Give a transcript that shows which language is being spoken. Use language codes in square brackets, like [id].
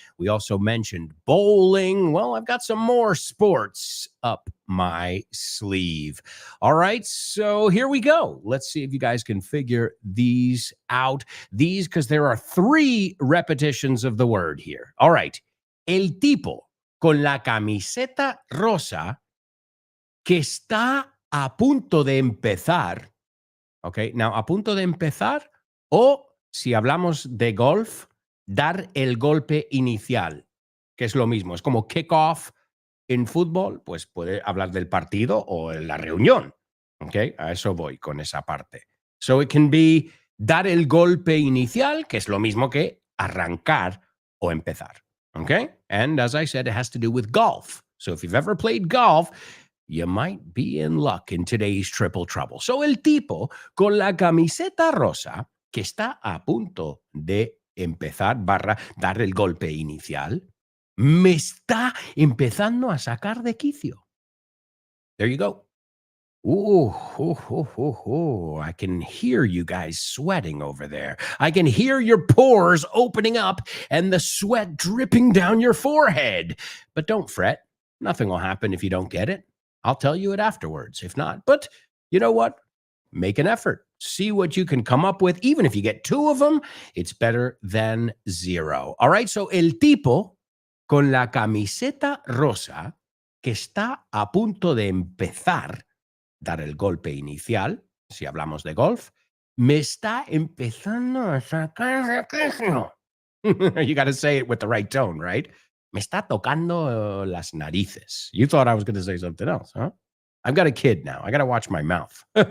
[en] We also mentioned bowling. Well, I've got some more sports up my sleeve. All right, so here we go. Let's see if you guys can figure these out. These, because there are 3 repetitions of the word here. All right. [es] El tipo con la camiseta rosa que está a punto de empezar. Okay, now a punto de empezar, o si hablamos de golf, dar el golpe inicial, que es lo mismo. Es como kick off en fútbol, pues puede hablar del partido o en la reunión. Okay, a eso voy con esa parte. So it can be dar el golpe inicial, que es lo mismo que arrancar o empezar. [en] Okay, and as I said, it has to do with golf. So if you've ever played golf, you might be in luck in today's triple trouble. [es] So el tipo con la camiseta rosa que está a punto de empezar dar el golpe inicial, me está empezando a sacar de quicio. [en] There you go. Ooh, I can hear you guys sweating over there. I can hear your pores opening up and the sweat dripping down your forehead. But don't fret. Nothing will happen if you don't get it. I'll tell you it afterwards, if not. But you know what? Make an effort. See what you can come up with. Even if you get 2 of them, it's better than 0. [es] All right, so el tipo con la camiseta rosa que está a punto de empezar dar el golpe inicial, si hablamos de golf, me está empezando a sacar de quicio. [en] You got to say it with the right tone, right? [es] Me está tocando las narices. [en] You thought I was going to say something else, huh? I've got a kid now. I got to watch my mouth.